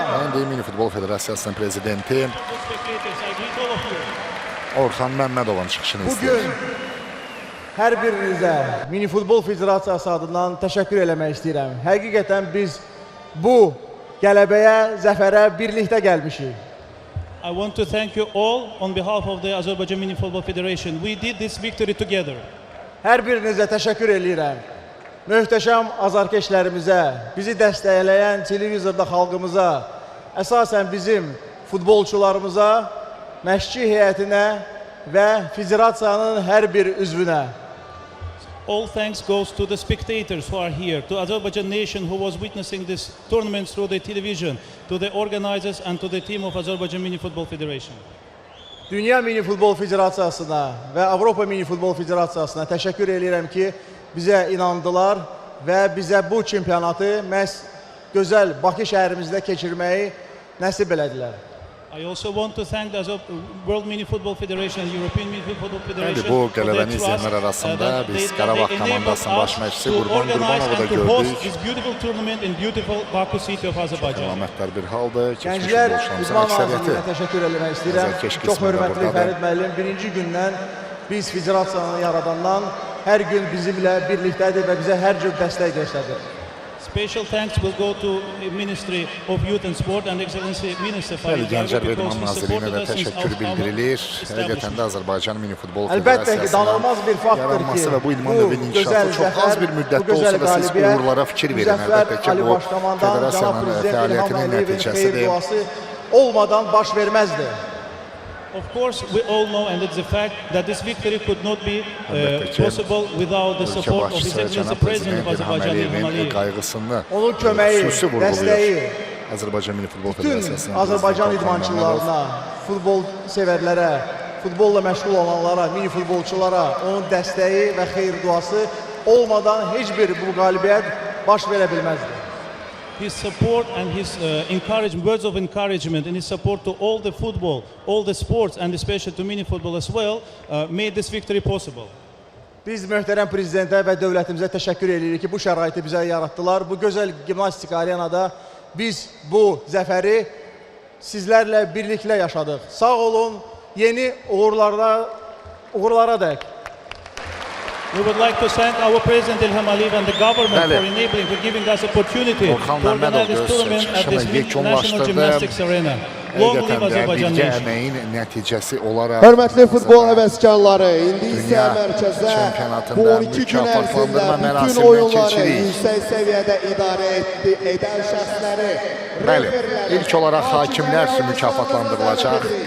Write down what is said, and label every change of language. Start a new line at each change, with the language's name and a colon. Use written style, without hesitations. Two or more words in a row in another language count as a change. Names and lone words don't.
Azerbaijani: İndi Mini Futbol Federasiyasının prezidenti Orxan Məmmədovun çıxışını istəyir. Bugün hər birinizə Mini Futbol Federasiyası adından təşəkkür eləmək istəyirəm. Həqiqətən biz bu qələbəyə, zəfərə birlikdə gəlmişik.
English: I want to thank you all on behalf of the Azerbaijan Mini Football Federation. We did this victory together.
Azerbaijani: Hər birinizə təşəkkür eləyirəm. Möhtəşəm azarkeşlərimizə, bizi dəstəkləyən televizorda xalqımıza, əsasən bizim futbolçularımıza, məşqçi heyətinə və federasiyanın hər bir üzvünə.
English: All thanks goes to the spectators who are here, to Azerbaijan nation who was witnessing this tournament through the television, to the organizers and to the team of Azerbaijan Mini Football Federation.
Azerbaijani: Dünya Mini Futbol Federasiyasına və Avropa Mini Futbol Federasiyasına təşəkkür edirəm ki, bizə inandılar və bizə bu çempionatı məhz gözəl Bakı şəhərimizdə keçirməyi nəsib elədilər.
English: I also want to thank the World Mini Football Federation and European Mini Football Federation.
Azerbaijani: Bəli, bu qələbəni izləyənlər arasında biz Qarabağ komandasının baş məşqçisi Qurban Qurbanovu da gördük.
English: This beautiful tournament in beautiful Baku city of Azerbaijan.
Azerbaijani: Əlamətdar bir haldır. Gənclər İdman Nazirliyinə təşəkkür eləmək istəyirəm. Çox hörmətli Fərid müəllim, birinci gündən biz federasiyanı yaradandan hər gün bizimlə birlikdədir və bizə hər cür dəstək göstərir.
English: Special thanks will go to Ministry of Youth and Sport and Excellency Minister
Azerbaijani: Bəli, Farid Gənclər və Qayıbov İdman Nazirliyinə də təşəkkür bildirilir. Həqiqətən də Azərbaycan Mini Futbol Əlbəttə ki, danılmaz bir Federasiyasının faktdır ki, yaranması və bu idman növünün gözəl inkişafı çox az bir müddətdə olsa da siz uğurlara fikir verin. Əlbəttə ki, bu federasiyanın fəaliyyətinin nəticəsidir. Olmadan baş verməzdi.
English: Of course, we all know, and it's a fact, that this victory could not be possible without the support of His Excellency President of Azerbaijan, İlham Əliyev.
Azerbaijani: Qayğısını Onun köməyi, xüsusi vurğulayır. dəstəyi Azərbaycan Mini Futbol bütün Federasiyasının Azərbaycan idmançılarına, futbol sevərlərə, futbolla məşğul olanlara, mini futbolçulara onun dəstəyi və xeyir duası olmadan heç bir bu qalibiyyət baş verə bilməzdi.
English: His support and his encouragement, words of encouragement and his support to all the football, all the sports and especially to mini football as well made this victory possible.
Azerbaijani: Biz möhtərəm prezidentə və dövlətimizə təşəkkür edirik ki, bu şəraiti bizə yaratdılar. Bu gözəl gimnastik arenada biz bu zəfəri sizlərlə birlikdə yaşadıq. Sağ olun, yeni uğurlara dək.
English: We would like to thank our President İlham Əliyev and the government for enabling, for giving us opportunity
Azerbaijani: Orxan
English: to organize
Azerbaijani: Məmmədov
English: this
Azerbaijani: öz
English: tournament at this
Azerbaijani: çıxışını
English: National
Azerbaijani: yekunlaşdırdı.
English: Gymnastics Arena. Long live
Azerbaijani: Həqiqətən də
English: Azerbaijan
Azerbaijani: birgə
English: nation.
Azerbaijani: əməyin nəticəsi olaraq Hörmətli futbol həvəskarları, indi isə Dünya mərkəzə çempionatında bu 12 gün ərzində mükafatlandırma bütün mərasimini oyunları keçirik. yüksək səviyyədə idarə edən şəxsləri, Bəli, ilk olaraq hakimlər mükafatlandırılacaq.